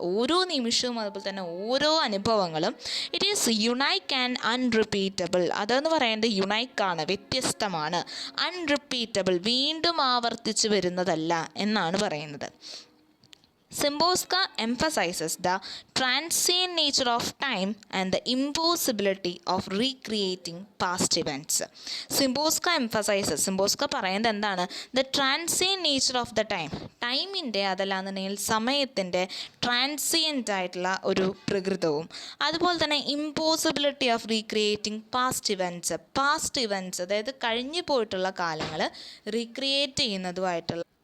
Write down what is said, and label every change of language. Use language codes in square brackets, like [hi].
[ml] ഓരോ നിമിഷവും അതുപോലെ തന്നെ ഓരോ അനുഭവങ്ങളും [en] It is unique and unrepeatable. [ml] അതെന്ന് പറയുന്നത് യുണൈക്കാണ്, വ്യത്യസ്തമാണ്. അൺറിപ്പീറ്റബിൾ, വീണ്ടും ആവർത്തിച്ച് വരുന്നതല്ല എന്നാണ് പറയുന്നത്. [en] Szymborska emphasizes the transient nature of time and the impossibility of recreating past events. [ml] Szymborska പറയുന്നത് എന്താണ്? [en] The transient nature of the time. [ml] ടൈമിൻ്റെ, അതല്ലാന്നുണ്ടെങ്കിൽ സമയത്തിൻ്റെ ട്രാൻസിയൻ്റ് ആയിട്ടുള്ള ഒരു പ്രകൃതവും, അതുപോലെ തന്നെ [en] impossibility of recreating past events, [ml] അതായത് കഴിഞ്ഞു പോയിട്ടുള്ള കാലങ്ങൾ റീക്രിയേറ്റ് ചെയ്യുന്നതുമായിട്ടുള്ള